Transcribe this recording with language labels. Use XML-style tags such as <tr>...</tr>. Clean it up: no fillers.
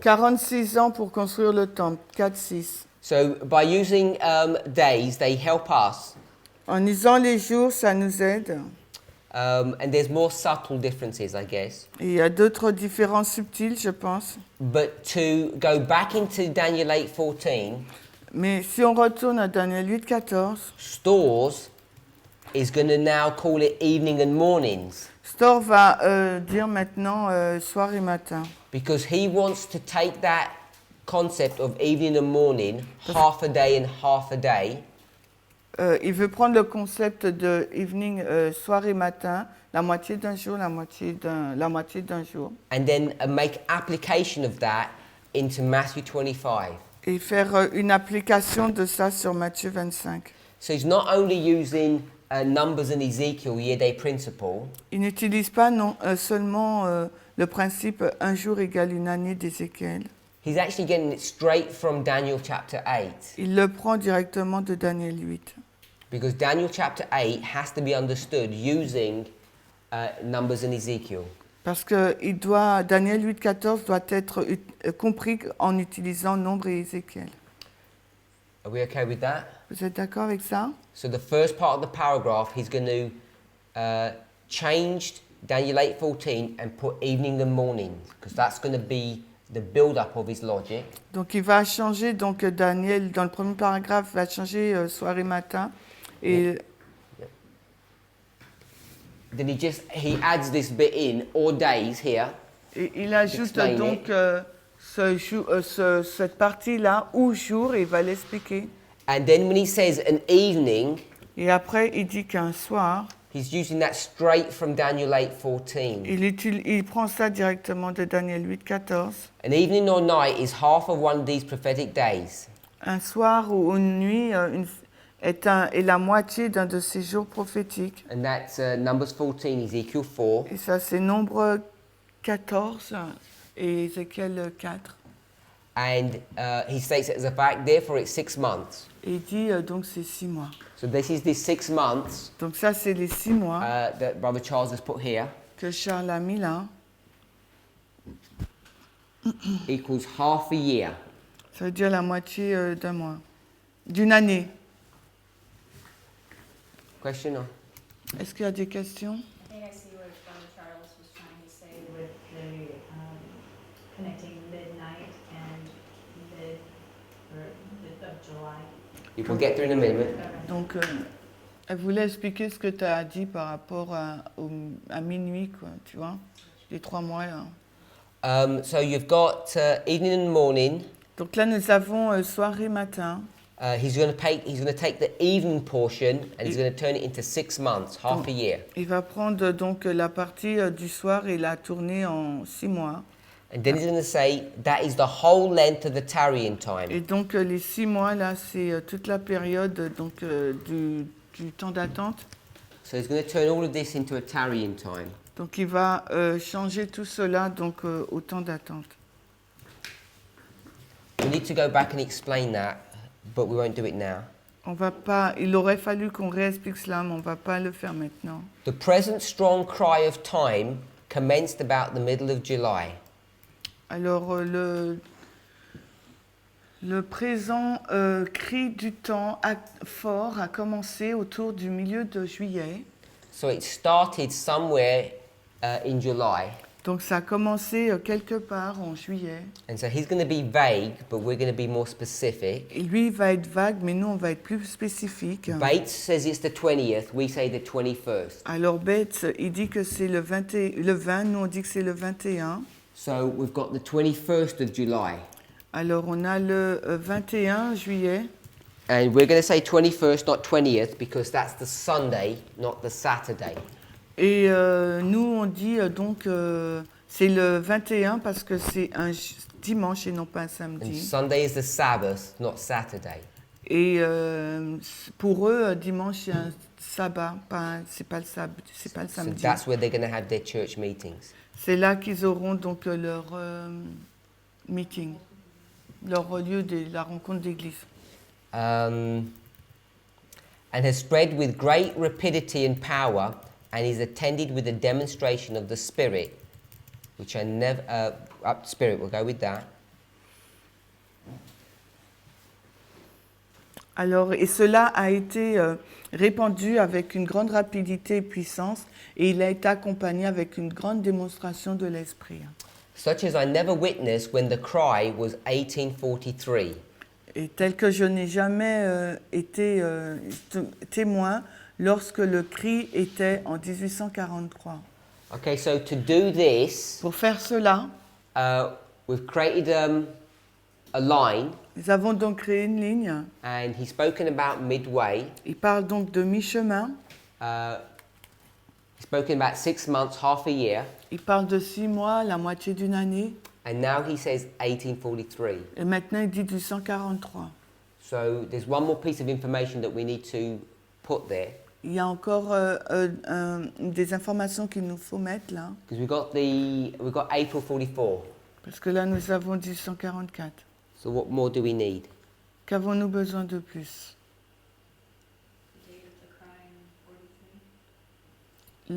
<fr>46 ans pour construire le temple. 4-6.</fr> <en>So by using days, they help us.</en> <fr>En lisant les jours, ça nous aide.</fr> <en>And there's more subtle differences, I guess.</en> <fr>Et il y a d'autres différences subtiles, je pense.</fr> <en>But to go back into Daniel 8:14,</en> <fr>Mais si on retourne à Daniel 8-14,</fr> <en>Stores is going to now call it evening and mornings</en> <fr>Storr va dire maintenant soir et matin.</fr> <en>because he wants to take that concept of evening and morning, half a day and half a day,</en> <fr>Il veut prendre le concept de evening, soir et matin, la moitié d'un jour, la moitié d'un jour,</fr> <en>and then make application of that into Matthew 25.</en> <fr>et faire une application de ça sur Matthieu 25.</fr> <en>So he's not only using Numbers and Ezekiel year-day principle,</en> <fr>Il n'utilise pas seulement le principe un jour égale une année d'Ézéchiel.</fr> <en>he's actually getting it straight from Daniel chapter 8.</en> <fr>Il le prend directement de Daniel 8.</fr> <en>Because Daniel chapter 8 has to be understood using Numbers and Ezekiel.</en> <fr>Parce que Daniel 8-14 doit être compris en utilisant Nombre et Ézéchiel.</fr> <en>Are we okay with that?</en> <fr>Vous êtes d'accord avec ça?</fr> <en>So the first part of the paragraph, he's going to change Daniel 8:14 and put evening and morning, because that's going to be the build-up of his logic.</en> <fr>Donc il va changer, donc Daniel, dans le premier paragraphe, va changer soir et matin. Et</fr> <en>Then he adds this bit in, or days here,</en> <fr>Et il ajoute</fr> <en>Explain</en> <fr>donc cette partie-là, ou jour, et il va l'expliquer.</fr> <en>and then when he says an evening,</en> <fr>Et après, il dit qu'un soir,</fr> <en>he's using that straight from Daniel 8:14.</en> <fr>il prend ça directement de Daniel 8-14.</fr> <en>An evening or night is half of one of these prophetic days.</en> <fr>Un soir ou une nuit est la moitié d'un de ces jours prophétiques.</fr> <en>And that's Numbers 14, Ezekiel 4.</en> <fr>Et ça, c'est Nombre 14, Et Ézéchiel 4.</fr> <en>And he states it as a fact, therefore it's 6 months.</en> <fr>Et il dit donc c'est 6 mois.</fr> <en>So this is the 6 months</en> <fr>Donc ça, c'est les 6 mois</fr> <en>that Brother Charles has put here,</en> <fr>que Charles a mis là.</fr> <en>equals half a year.</en> <fr>Ça veut dire la moitié d'un mois. D'une année.</fr> <en>Question? Or?</en> <fr>Est-ce qu'il y a des questions?</fr> <en>I think I see what Brother Charles was trying to say with the connecting midnight and mid of July. We'll get there in a minute.</en> <fr>Donc, elle voulait expliquer ce que tu as dit par rapport à minuit, quoi, tu vois, les 3 mois. Là.</fr> <en>So you've got evening and morning.</en> <fr>Donc là, nous avons soirée, matin.</fr> <en>He's going to take the evening portion and he's going to turn it into 6 months, half a year.</en> <fr>Il va prendre donc la partie du soir et la tourner en 6 mois.</fr> <en>And then he's going to say that is the whole length of the tarrying time.</en> <fr>Et donc les 6 mois là, c'est toute la période donc du temps d'attente.</fr> <en>So he's going to turn all of this into a tarrying time.</en> <fr>Donc il va changer tout cela donc au temps d'attente.</fr> <en>We need to go back and explain that, but we won't do it now.</en> <fr>On va pas. Il aurait fallu qu'on réexplique cela, mais on va pas le faire maintenant.</fr> <en>The present strong cry of time commenced about the middle of July.</en> <fr>Alors le présent cri du temps fort a commencé autour du milieu de juillet.</fr> <en>So it started somewhere in July.</en> <fr>Donc ça a commencé quelque part en juillet.</fr> <en>And so he's going to be vague, but we're going to be more specific.</en> <fr>Et lui, il va être vague, mais nous, on va être plus spécifique.</fr> <en>Bates says it's the 20th, we say the 21st.</en> <fr>Alors Bates, il dit que c'est le 20, nous on dit que c'est le 21.</fr> <en>So we've got the 21st of July.</en> <fr>Alors on a le 21 juillet.</fr> <en>And we're going to say 21st, not 20th, because that's the Sunday, not the Saturday.</en> <fr>Et nous, on dit donc c'est le 21 parce que c'est un dimanche et non pas un</fr> <en>And</en> <fr>samedi.</fr> <en>Sunday is the Sabbath, not Saturday.</en> <fr>Et pour eux, dimanche, c'est un sabbat, c'est pas le</fr> <en>So</en> <fr>samedi.</fr> <en>that's where they're going to have their church meetings.</en> <fr>C'est là qu'ils auront donc leur meeting, leur lieu de la rencontre d'église.</fr> <en>And has spread with great rapidity and power, and is attended with a demonstration of the Spirit, which I never, Spirit, we'll go with that.</en> <fr>Alors, et cela a été répandu avec une grande rapidité et puissance, et il a été accompagné avec une grande démonstration de l'Esprit.</fr> <en>Such as I never witnessed when the cry was 1843.</en> <fr>Et tel que je n'ai jamais été témoin lorsque le cri était en 1843.</fr> <en>Okay, so to do this,</en> <fr>Pour faire cela,</fr> <en>we've created a line,</en> <fr>nous avons donc créé une ligne.</fr> <en>and he's spoken about midway.</en> <fr>Il parle donc de mi-chemin.</fr> <en>He's spoken about 6 months, half a year,</en> <fr>Il parle de 6 mois, la moitié d'une année.</fr> <en>and now he says 1843.</en> <fr>Et maintenant, il dit 1843.</fr> <en>So there's one more piece of information that we need to put there,</en> <fr>Il y a encore des informations qu'il nous faut mettre là.</fr> <en>because we've got April 44.</en> <fr>Parce que là, nous avons 1844.</fr> <en>So what more do we need?</en> <fr>Qu'avons-nous besoin de plus?</fr> <en>The date of the crime, 43.</en>